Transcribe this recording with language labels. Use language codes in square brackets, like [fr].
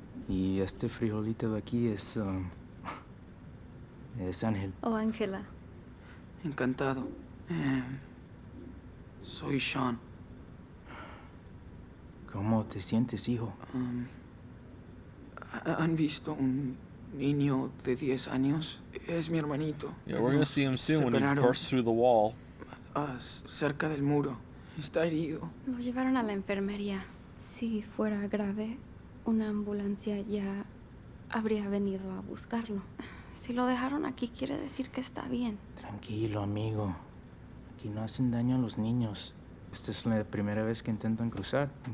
[es] Y este frijolito de aquí es Ángel. Oh, Ángela. Encantado. Soy Sean. ¿Cómo te sientes, hijo? ¿Han visto un niño de 10 años? Es mi hermanito. [en] Yeah, we're gonna see him soon when he [es] separaron, [en] bursts through the wall. [es] cerca del muro. Está herido. Lo llevaron a la enfermería. Si fuera grave, una ambulancia ya habría venido a buscarlo. Si lo dejaron aquí, quiere decir que está bien. Tranquilo, amigo. Aquí no hacen daño a los niños. Esta es la primera vez que intentan cruzar.